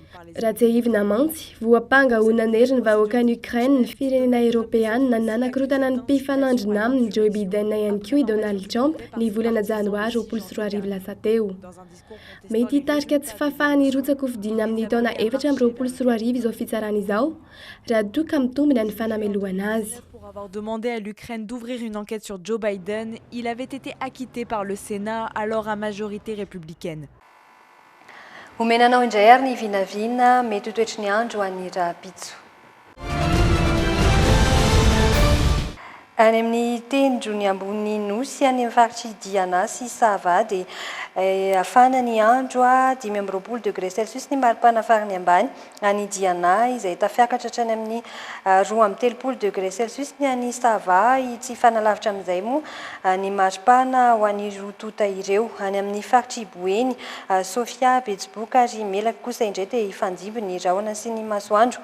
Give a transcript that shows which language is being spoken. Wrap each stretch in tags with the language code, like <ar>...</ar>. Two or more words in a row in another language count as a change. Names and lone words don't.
<mg>Raha tsy ahivina mantsy, voapanga ho nanery ny vahoaka ny Ukraine ny firenena Europeana nanankorotana ny mpifanandrina aminy Joe Biden ihany koa i Donald Trump ny volana janoary 24 lasa teo. Mety hitarika tsy fahafahany rotsaka hofidiana amin'ny taona 2024 izao fitsarana izao, raha doka mitombina ny fanamelohana azy.</mg> <fr>Pour avoir demandé à l'Ukraine d'ouvrir une enquête sur Joe Biden, il avait été acquitté par le Sénat, alors à majorité républicaine.</fr> <mg>Omenanao indray ary ny vinavina mety ho toetry ny andro any Rapitso. Any amin'ny tendrony ambony nosy any amin'ny faritry Diana sy Sava dia afana ny andro 5</mg> <fr>degré Celsius</fr> <mg>ny maripana farany ambany any Diana izay tafiakatra hatrany amin'ny 2</mg> <fr>degré Celsius</fr> <mg>ny any Sava tsy fanalavitra amin'izay moa ny maripana ho an'ny rotota ireo any amin'ny faritry Boeny, Sofia, Betsiboka ary Melaka kosa indray dia ifandimby ny rahona sy ny masoandro.</mg>